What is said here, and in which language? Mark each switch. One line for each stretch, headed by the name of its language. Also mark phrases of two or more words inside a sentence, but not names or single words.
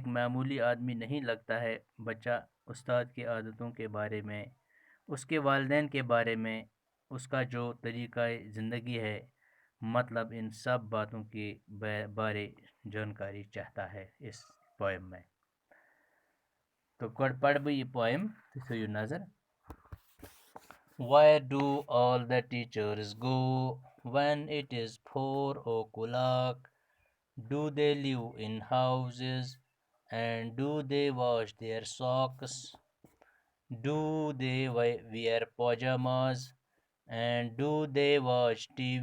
Urdu: معمولی آدمی نہیں لگتا ہے بچہ استاد کی عادتوں کے بارے میں اس کے والدین کے بارے میں اس کا جو طریقہ زندگی ہے مطلب ان سب باتوں کے بارے جانکاری چاہتا ہے اس پوئم میں
Kashmiri: تو گۄڈٕ پَرٕ بہٕ یہِ پوئم تُہۍ تھٲیِو نظر
English: Where do all the teachers go when it is 4 o'clock? Do they live in houses and do they wash their socks? Do they wear pajamas and do they watch TV?